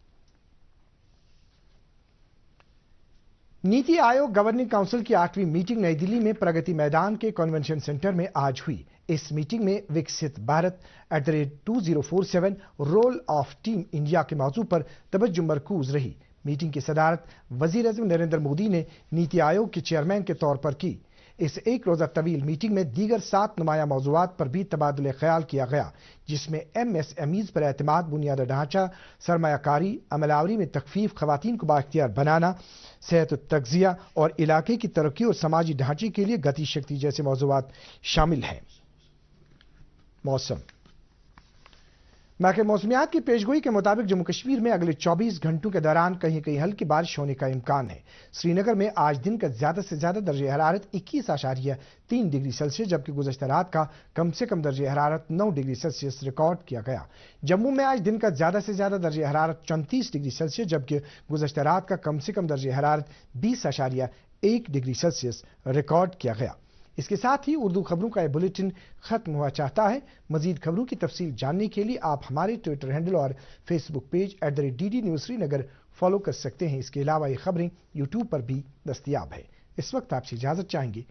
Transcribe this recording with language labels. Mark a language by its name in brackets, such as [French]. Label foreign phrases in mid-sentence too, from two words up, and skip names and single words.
[Urdu] نیتی آیوگ گورننگ کونسل کی 8ویں میٹنگ نئی دہلی میں پرگتی میدان کے کنونشن سینٹر میں آج ہوئی۔ اس میٹنگ میں وکست بھارت @2047 [English] role of Team India [Urdu] کے موضوع پر توجہ مرکوز رہی۔ میٹنگ کی صدارت وزیر اعظم نریندر مودی نے نیتی آیوگ کے چیئرمین کے طور پر کی۔ اس ایک روزہ طویل میٹنگ میں دیگر 7 نمایاں موضوعات پر بھی تبادلہ خیال کیا گیا، جس میں MSMEs پر اعتماد، بنیادی ڈھانچہ، سرمایہ کاری، عمل آوری میں تخفیف، خواتین کو بااختیار بنانا، صحت و تغذیہ اور علاقے کی ترقی اور سماجی ڈھانچے کے لیے گتی شکتی جیسے موضوعات شامل ہیں۔ موسم محکمہ موسمیات کی پیشگوئی کے مطابق جموں کشمیر میں اگلے 24 گھنٹوں کے دوران کہیں کہیں ہلکی بارش ہونے کا امکان ہے۔ سری نگر میں آج دن کا زیادہ سے زیادہ درجہ حرارت 21.3 [English] degree Celsius [Urdu] جبکہ گزشتہ رات کا کم سے کم درجہ حرارت 9 [English] degree Celsius [Urdu] ریکارڈ کیا گیا۔ جموں میں آج دن کا زیادہ سے زیادہ درجہ حرارت 34 [English] degree Celsius [Urdu] جبکہ گزشتہ رات کا کم سے کم درجہ حرارت 20.1 [English] degree Celsius [Urdu] ریکارڈ کیا گیا۔ اس کے ساتھ ہی اردو خبروں کا یہ بلیٹن ختم ہوا چاہتا ہے۔ مزید خبروں کی تفصیل جاننے کے لیے آپ ہمارے [English] Twitter handle [Urdu] اور [English] Facebook page [Urdu] @DD News سری نگر فالو کر سکتے ہیں۔ اس کے علاوہ یہ خبریں YouTube پر بھی دستیاب ہیں۔ اس وقت آپ سے اجازت چاہیں گے۔